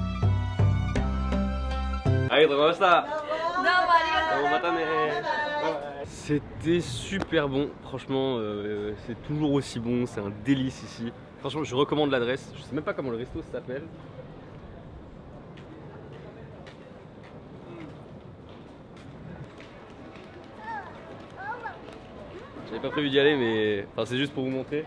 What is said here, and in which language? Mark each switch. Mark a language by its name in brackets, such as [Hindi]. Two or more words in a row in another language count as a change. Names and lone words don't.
[French] Allez, [Japanese] ありがとうございました。どうもありがとうございました。またね。バイバイ。 [French] C'était super bon, franchement, c'est toujours aussi bon, c'est un délice ici. Franchement, je recommande l'adresse, je sais même pas comment le resto s'appelle. J'avais pas prévu d'y aller, mais enfin, c'est juste pour vous montrer.